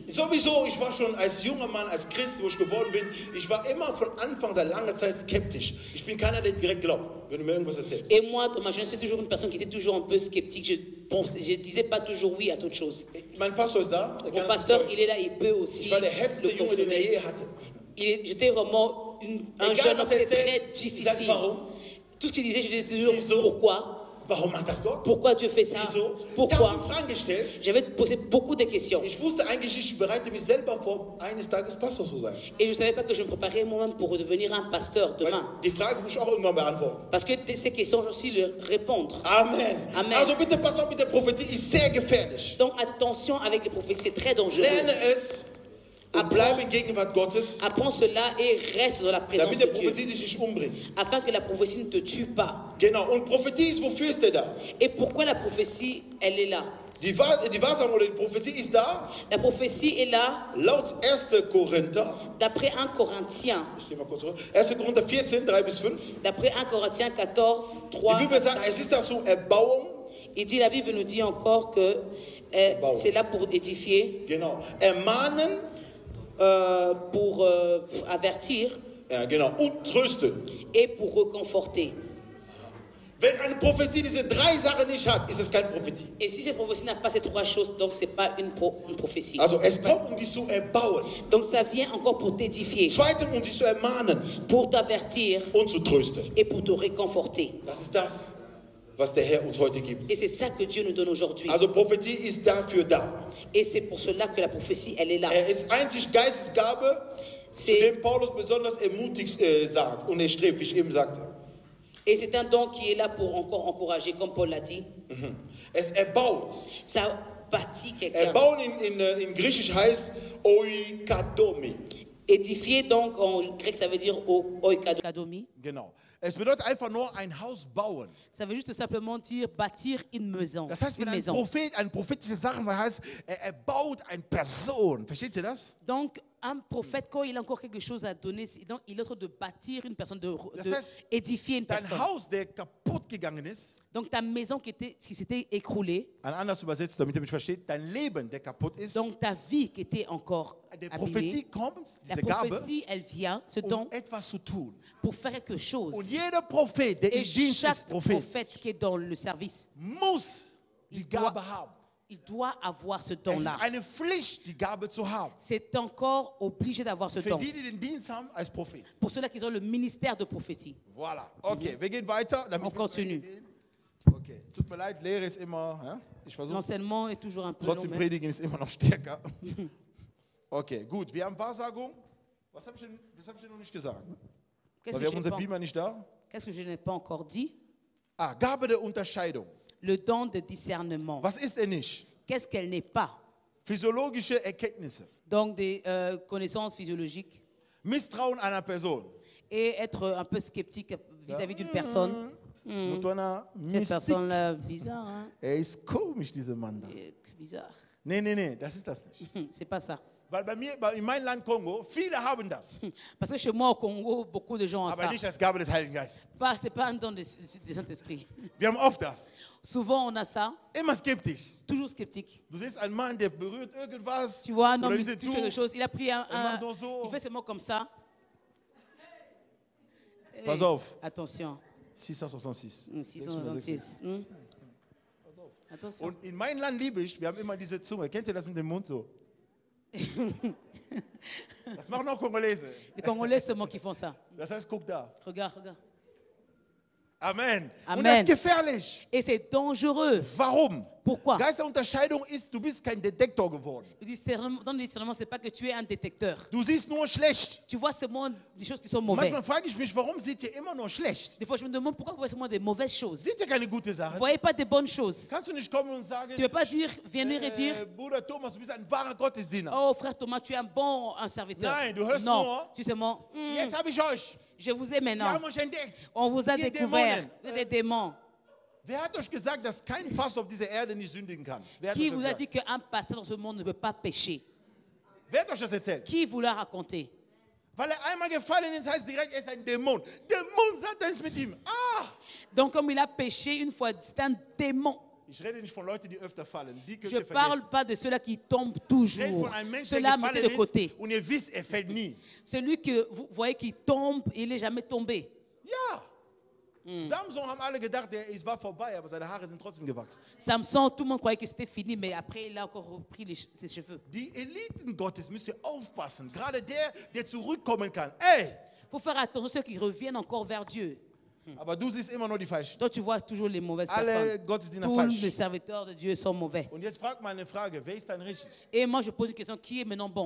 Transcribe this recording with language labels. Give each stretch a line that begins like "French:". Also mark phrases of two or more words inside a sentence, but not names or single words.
German: Sowieso, ich war schon als junger Mann, als Christ, wo ich geworden bin, ich war immer von Anfang seit langer Zeit skeptisch. Ich bin keiner, der direkt glaubt, wenn du mir irgendwas erzählst.
French: Et moi, dans ma jeunesse, j'étais toujours une personne qui était toujours un peu sceptique. Je disais pas toujours oui à toute chose.
German: Mein Pastor ist da. Der
French: Mon
German: kann das
French: pasteur,
German: bezeugen.
French: il est là, il peut aussi
German: Ich war der härteste
French: le
German: Junge, den er
French: confirmer.
German: je hatte.
French: J'étais vraiment un
German: Egal,
French: jeune homme
German: was er
French: qui était
German: erzählt,
French: très
German: ich sag,
French: difficile.
German: warum?
French: Tout ce qu'il disait, je disais toujours
German: Wieso?
French: pourquoi.
German: Warum macht das Gott?
French: Pourquoi Dieu fait ça?
German: Wieso?
French: Pourquoi?
German: Tausend Fragen gestellt.
French: J'avais posé beaucoup de questions.
German: Ich wusste eigentlich, ich bereite mich selber vor, eines Tages Pastor zu sein.
French: Et je ne savais pas que je me préparais moi-même pour devenir un pasteur
German: Weil
French: demain.
German: die Frage muss ich auch irgendwann beantworten.
French: Parce que ces questions, je aussi leur répondre.
German: Amen.
French: Amen.
German: Also bitte pass auf mit der Prophetie, ist sehr gefährlich.
French: Donc attention avec les prophéties, c'est très dangereux.
German: Lerne es und bleibe in Gegenwart Gottes,
French: Apprends cela et reste dans la présence
German: damit
French: de
German: der
French: Dieu.
German: Prophetie dich nicht umbringt.
French: Afin que la prophétie ne te tue pas.
German: Genau. Und Prophetie ist, wofür ist der da?
French: Et pourquoi la prophétie, elle est là?
German: Die Wahrsagung oder die Prophetie ist da,
French: La prophétie est là
German: laut 1. Korinther,
French: d'après 1 Corinthiens.
German: ich gehe mal kurz zurück, 1. Korinther 14, 3 bis 5.
French: D'après 1 Corinthiens 14,
German: Die
French: 3.
German: Bibel sagt, es ist dazu Erbauung,
French: Il dit, la Bible nous dit encore que c'est là pour édifier,
German: genau, ermahnen,
French: pour avertir
German: ja, genau, und trösten.
French: et pour reconforter.
German: Wenn eine Prophetie diese drei Sachen nicht hat, ist es keine Prophetie.
French: Et si cette prophétie n'a pas ces trois choses, donc c'est pas une prophétie.
German: Also es kommt, um dich zu erbauen.
French: Donc ça vient encore pour t'édifier,
German: Zweitens, um dich zu ermahnen
French: pour t'avertir
German: und zu trösten.
French: et pour te réconforter.
German: Das ist das, was der Herr uns heute gibt.
French: Et c'est ça que Dieu nous donne aujourd'hui.
German: Also Prophetie ist dafür da.
French: Et c'est pour cela que la prophétie, elle est là.
German: Er ist einzig Geistesgabe zu dem Paulus besonders ermutigt sagt und strebt, wie ich eben sagte.
French: Et c'est un don qui est là pour encore encourager, comme Paul l'a dit.
German: Es erbaut.
French: Ça bâtit quelqu'un.
German: Erbauen in Griechisch heißt oikadome.
French: Édifier, donc, en grec, ça veut dire oikadomi.
German: Genau. Es bedeutet einfach nur ein Haus bauen.
French: Ça veut juste simplement dire bâtir une maison.
German: Das heißt, wenn
French: Une
German: ein
French: maison.
German: Prophet eine prophetische Sache heißt, er baut eine Person. Versteht ihr das?
French: Donc, un prophète, quand il a encore quelque chose à donner, donc, il est en train de bâtir une personne,
German: Das heißt,
French: édifier une
German: dein
French: personne.
German: Haus, der kaputt gegangen ist,
French: Donc, ta maison qui s'était écroulée,
German: anders übersetzt, damit ihr mich versteht, dein Leben, der kaputt ist,
French: donc ta vie qui était encore
German: die
French: abîmée,
German: Prophetie kommt,
French: la
German: diese Gabe,
French: prophétie, elle vient, ce don,
German: etwas zu tun.
French: pour faire quelque chose.
German: Und jeder Prophet, der im
French: Et
German: Dienst
French: chaque
German: ist, Prophet,
French: prophète qui est dans le service,
German: muss die
French: Il doit-
German: Gabe haben.
French: il doit avoir ce
German: Es ist
French: don-là.
German: eine Pflicht, die Gabe zu haben.
French: C'est encore obligé d'avoir ce
German: Für
French: don.
German: die, die den Dienst haben als Prophet.
French: Pour ceux-là qui ont le ministère de prophétie. Voilà.
German: Okay, wir gehen weiter. Damit
French: On continue.
German: Okay, tut mir leid, Lehre ist immer, ja? Ich versuche,
French: L'enseignement est toujours un peu long.
German: trotzdem
French: mais-
German: Predigen ist immer noch stärker. Okay, gut, wir haben Wahrsagung. Was habe ich denn noch nicht gesagt?
French: Qu'est-ce
German: Weil
French: que
German: wir haben
French: je
German: unser
French: n'ai pas-
German: Beamer nicht da.
French: qu'est-ce que je n'ai pas encore dit?
German: Ah, Gabe der Unterscheidung.
French: Le don de discernement.
German: Was ist er nicht?
French: Qu'est-ce qu'elle n'est pas?
German: Physiologische Erkenntnisse.
French: Donc des connaissances physiologiques.
German: Misstrauen einer Person.
French: Et être un peu sceptique vis-à-vis d'une personne. Mutwana, Cette
German: Mystik.
French: personne-là, bizarre, hein?
German: Ist komisch, dieser Mann da.
French: Bizarre.
German: Nee, das ist das nicht.
French: C'est pas ça.
German: Weil in meinem Land Kongo, viele haben das.
French: Parce que chez moi au Congo, beaucoup de gens ont
German: Aber
French: ça.
German: nicht als Gabe des Heiligen Geistes.
French: C'est pas un don du Saint-Esprit.
German: Wir haben oft das.
French: Souvent on a ça,
German: Immer skeptisch.
French: toujours sceptique.
German: Du siehst einen Mann, der berührt irgendwas.
French: Tu vois, un homme
German: Oder
French: qui
German: diese
French: touche quelque chose, il a pris
German: macht nur so.
French: il fait seulement comme ça.
German: Pass
French: Et-
German: auf.
French: Attention. 666. 626. Attention.
German: Und in meinem Land liebe ich, wir haben immer diese Zunge. Kennt ihr das mit dem Mund so? Das machen auch Kongolese.
French: Les Congolais seulement qui font ça.
German: Das heißt, guck da.
French: Regarde.
German: Amen.
French: Amen.
German: Und das ist gefährlich.
French: Et c'est dangereux.
German: Warum?
French: Pourquoi?
German: Geisterunterscheidung ist, du bist kein Detektor geworden.
French: Dans le discernement, c'est pas que tu es un détecteur.
German: Du siehst nur schlecht.
French: Tu vois seulement des choses qui sont mauvaises.
German: Manchmal frage ich mich, warum seht ihr immer nur schlecht?
French: Des fois, je me demande pourquoi vous voyez seulement des mauvaises choses.
German: Seht ihr keine gute
French: Vous
German: Sache?
French: voyez pas des bonnes choses.
German: Kannst du nicht kommen und sagen,
French: Tu ne peux pas dire, venir et dire,
German: Bruder Thomas, du bist ein wahrer Gottesdiener.
French: oh frère Thomas, tu es un serviteur.
German: Nein, du hörst
French: Non,
German: nur,
French: tu sais moi,
German: Jetzt habe ich euch.
French: je vous ai
German: Wir
French: maintenant.
German: haben euch entdeckt.
French: On vous a
German: Ihr
French: découvert,
German: Dämonen.
French: vous êtes des démons.
German: Wer hat euch gesagt, dass kein Pastor auf dieser Erde nicht sündigen kann? Wer hat
French: Qui
German: euch das
French: vous a
German: gesagt?
French: dit qu'un pasteur dans ce monde ne peut pas pécher?
German: Wer hat euch das erzählt?
French: Qui vous l'a raconté?
German: Weil er einmal gefallen ist, heißt direkt, er ist ein Dämon. Dämon, Satan ist mit ihm. Ah!
French: Donc comme il a péché une fois, c'est un démon.
German: Ich rede nicht von Leuten, die öfter fallen. Die könnt
French: Je
German: ihr
French: ne parle
German: vergessen.
French: pas de ceux-là qui tombent
German: Ich rede
French: toujours.
German: von einem Menschen, der
French: Ceux-là, mettez
German: gefallen
French: de côté.
German: ist und ihr wisst, er fällt nie.
French: Celui que vous voyez qui tombe, il n'est jamais tombé.
German: Ja. Samson haben alle gedacht, es war vorbei, aber seine Haare sind trotzdem gewachsen.
French: Samson, tout le monde croyait que c'était fini, mais après, il a encore repris ses cheveux.
German: Die Eliten Gottes müsst ihr aufpassen. Gerade der zurückkommen kann. Ey!
French: Il faut faire attention à ceux qui reviennent encore vers Dieu.
German: Aber du siehst immer nur die Falschen.
French: Toi, tu vois toujours les mauvaises
German: Alle
French: personnes.
German: Gottesdiener
French: Tous
German: falsch.
French: les serviteurs de Dieu sont mauvais.
German: Und jetzt fragt mal eine Frage, wer ist dann richtig?
French: Et moi, je pose une question, qui est maintenant bon?